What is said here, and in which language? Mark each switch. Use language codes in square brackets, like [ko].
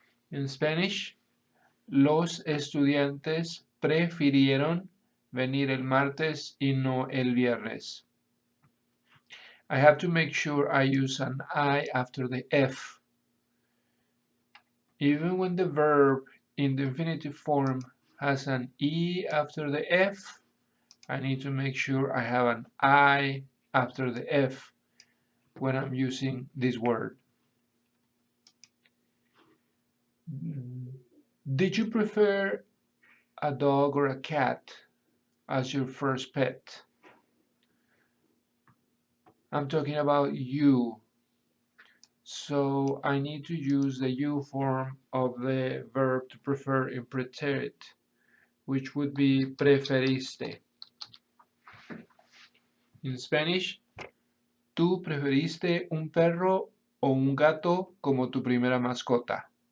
[es] In Spanish, los estudiantes prefirieron venir el martes y no el viernes. [en] I have to make sure I use an I after the F. Even when the verb in the infinitive form has an E after the F, I need to make sure I have an I after the F when I'm using this word. Did you prefer a dog or a cat as your first pet? I'm talking about you. So I need to use the you form of the verb to prefer in pretérito, which would be preferiste. [es] In Spanish, ¿tú preferiste un perro o un gato como tu primera mascota?